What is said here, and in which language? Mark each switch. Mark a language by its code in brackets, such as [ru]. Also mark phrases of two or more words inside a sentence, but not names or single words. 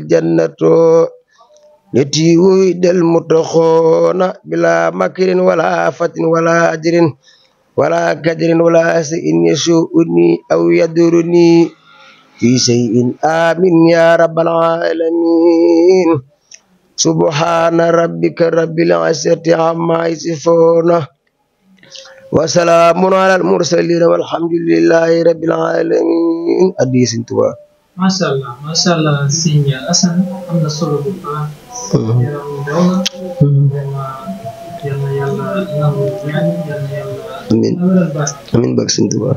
[ar] جنة التي وعد المتقون بلا مكر ولا فتن ولا أجر ولا كدر ولا سوء يسوءني أو يضرني في شيء آمين يا رب العالمين سبحان ربك رب العزة عما يصفون وسلام على المرسلين والحمد لله رب العالمين. [wo] Addi Sëñ Tuubaa. [ar] ما شاء الله [wo] Sëñ Assane am na solo bu baax. yaram daw na. vraiment yal na Yàlla nangu ñaan yal na Yàlla. amiin amiin barke Sëñ Tuubaa.